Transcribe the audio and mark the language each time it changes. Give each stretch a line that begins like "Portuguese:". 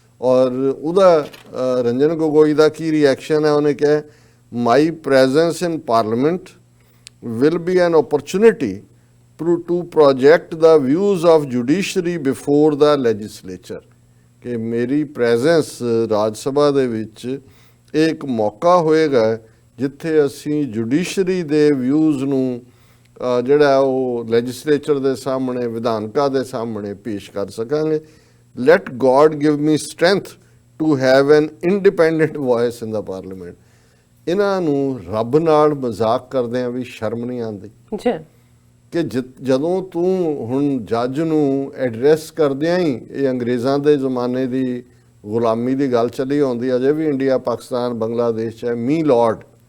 Punjabi: ਔਰ ਉਹਦਾ ਰੰਜਨ ਗੋਗੋਈ ਦਾ ਕੀ ਰਿਐਕਸ਼ਨ ਹੈ, ਉਹਨੇ ਕਿਹਾ
English: my presence in parliament will be an opportunity to project the views of judiciary before the legislature,
Punjabi: ਕਿ ਮੇਰੀ ਪ੍ਰੈਜ਼ੈਂਸ ਰਾਜ ਸਭਾ ਦੇ ਵਿੱਚ ਇੱਕ ਮੌਕਾ ਹੋਏਗਾ ਜਿੱਥੇ ਅਸੀਂ ਜੁਡੀਸ਼ਰੀ ਦੇ ਵਿਊਜ਼ ਨੂੰ ਜਿਹੜਾ ਉਹ ਲੈਜਿਸਲੇਚਰ ਦੇ ਸਾਹਮਣੇ, ਵਿਧਾਨਕਾ ਦੇ ਸਾਹਮਣੇ ਪੇਸ਼ ਕਰ ਸਕਾਂਗੇ।
English: let God give me strength to have an independent voice in the parliament।
Punjabi: ਇਹਨਾਂ ਨੂੰ ਰੱਬ ਨਾਲ ਮਜ਼ਾਕ ਕਰਦਿਆਂ ਵੀ ਸ਼ਰਮ ਨਹੀਂ ਆਉਂਦੀ ਕਿ ਜਦੋਂ ਤੂੰ ਹੁਣ ਜੱਜ ਨੂੰ ਐਡਰੈਸ ਕਰਦਿਆਂ ਹੀ, ਇਹ ਅੰਗਰੇਜ਼ਾਂ ਦੇ ਜ਼ਮਾਨੇ ਦੀ ਗੁਲਾਮੀ ਦੀ ਗੱਲ ਚੱਲੀ ਆਉਂਦੀ, ਅਜੇ ਵੀ ਇੰਡੀਆ, ਪਾਕਿਸਤਾਨ, ਬੰਗਲਾਦੇਸ਼ 'ਚ ਹੈ, ਮੀ ਲਾਰਡ